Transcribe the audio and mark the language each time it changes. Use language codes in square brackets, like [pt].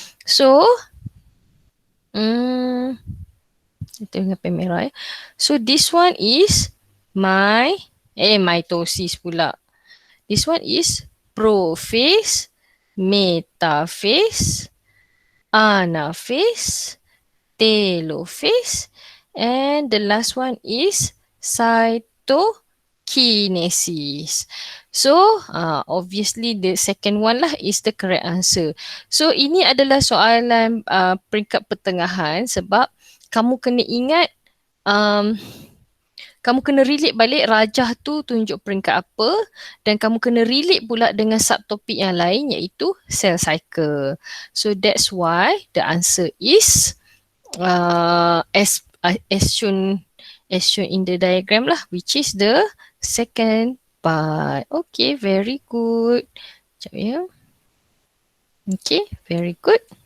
[ms] So, kita dengan pen merah ya. [en] So this one is mitosis pula. This one is prophase, metaphase, anaphase, telophase, and the last one is cytokinesis. So, obviously the second one lah is the correct answer. [ms] So, ini adalah soalan peringkat pertengahan sebab kamu kena ingat kamu kena relate balik rajah tu tunjuk peringkat apa dan kamu kena relate pula dengan subtopik yang lain iaitu cell cycle. [en] So that's why the answer is as shown in the diagram lah, which is the second part. Okay, very good. [ms] Sekejap ya. [en] Okay, very good.